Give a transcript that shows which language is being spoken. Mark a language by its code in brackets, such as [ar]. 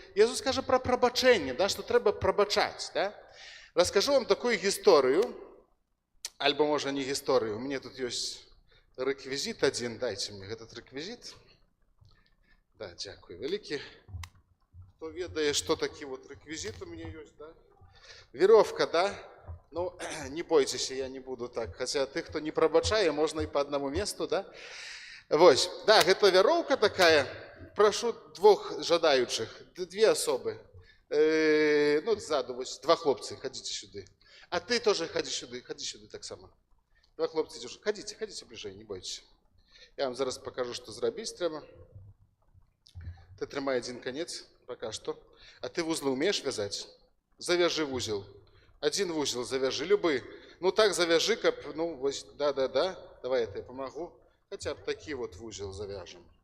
[be] Езус кажа пра прабачэнне, да, што трэба прабачаць, да? Раскажу вам такую гісторыю, альбо, можа, не гісторыю. У мяне тут ёсць рэквізіт адзін. Дайце мне этот рэквізіт. Да, дзякуй вялікі. Хто ведае, што такі вот рэквізіт у мяне ёсць, да? [ru] Веровка, да? [be] Ну, не бойцеся, я не буду так. Хаця тых, хто не прабачае, можна і па аднаму месту, да? Вось, да, гэта вяроўка такая. Прашу двух жадаючых, две асобы. Ну, ззаду, вось, два хлопцы, хадзіце сюды. А ты тоже хадзі сюды так само. Два хлопцы, хадзіце бліжэй, не бойцеся. Я вам зараз покажу, што зрабіць трэба. [ru] Ты трымай один конец, пока что. А ты вузлы умеешь вязать? Завяжи вузел. Один вузел завяжи, любой. Ну так завяжи, каб, ну, вось, да. Давай я тебе помогу. Хотя бы такие вот вузел завяжем.